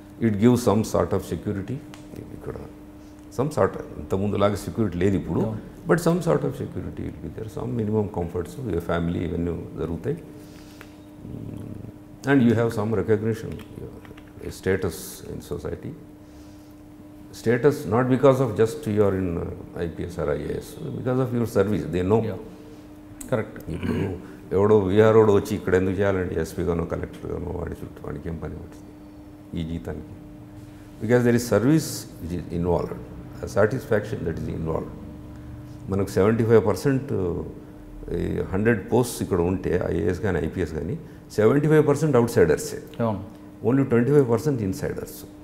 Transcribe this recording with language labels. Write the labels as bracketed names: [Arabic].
[English] It give some sort of security. ఇక్కడ some sort, [Telugu] ఇంతకుముందులాగా security లేదు ఇప్పుడు, [English] but some sort of security will be there, some minimum comforts, family [Telugu] ఇవన్నీ జరుగుతాయి. [English] And you have some recognition a status in society. Status not because of just you are in IPS or IAS, because of your service. They know. Correct. [Telugu] ఇప్పుడు ఎవడో విఆర్ఓడు వచ్చి ఇక్కడ ఎందుకు చేయాలంటే ఎస్పీగానో కలెక్టర్గానో వాడి చుట్టూ వాడికి ఏం పని పడుతుంది ఈ జీతానికి? [English] Because there is service which is involved, satisfaction that is involved. [Telugu] మనకు 75% 100 పోస్ట్స్ ఇక్కడ ఉంటే ఐఏఎస్ కానీ ఐపీఎస్ కానీ 75% అవుట్ సైడర్సే, ఓన్లీ 25% ఇన్సైడర్స్.